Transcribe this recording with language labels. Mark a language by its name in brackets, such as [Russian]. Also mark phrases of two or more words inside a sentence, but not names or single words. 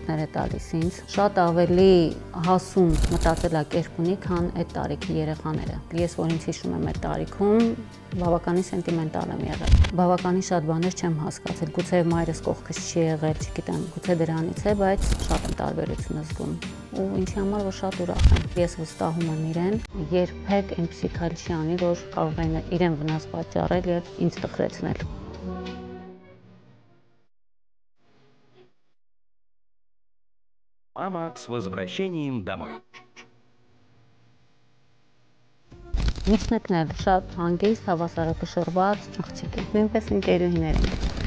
[Armenian] է տալիս ինձ, շատ ավելի հասուն մտածելակերպ ունի, քան այդ տարիքի երեխաները։ Ես որ ինձ հիշում եմ այդ տարիքում, բավականին սենտիմենտալ եմ եղել։ Բավականին շատ բաներ չեմ հասկացել, գուցե մայրս կողքս չի եղել, չգիտեմ, գուցե դրանից է, բայց շատ եմ տարբերություն զգում։ Ու ինչի համար որ շատ ուրախ եմ։ Ես վստահում եմ իրեն, երբեք այնպիսի քայլ չի անի, որ կարող է իրեն վնաս պատճառել եւ ինձ տխրեցնել։ [Russian] Мама, с возвращением домой. [Armenian] Միջնեկն էլ շատ հանգիստ, հավասարակշռված աղջիկ է։ Նույնպես ընկերուհիներ ենք։